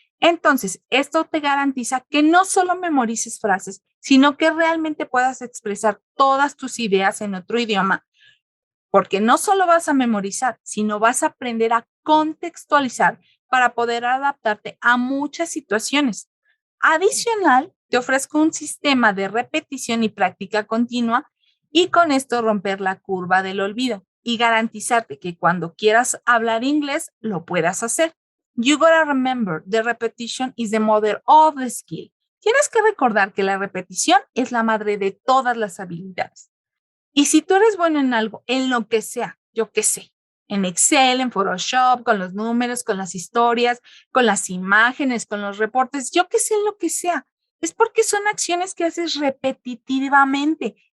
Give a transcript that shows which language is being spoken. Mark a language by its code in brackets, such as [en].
[es] Entonces, esto te garantiza que no solo memorices frases, sino que realmente puedas expresar todas tus ideas en otro idioma, porque no solo vas a memorizar, sino vas a aprender a contextualizar para poder adaptarte a muchas situaciones. Adicional, te ofrezco un sistema de repetición y práctica continua y con esto romper la curva del olvido y garantizarte que cuando quieras hablar inglés lo puedas hacer. [en] You gotta remember, the repetition is the mother of the skill. [es] Tienes que recordar que la repetición es la madre de todas las habilidades. Y si tú eres bueno en algo, en lo que sea, yo qué sé, en Excel, en Photoshop, con los números, con las historias, con las imágenes, con los reportes, yo qué sé, en lo que sea, es porque son acciones que haces repetitivamente.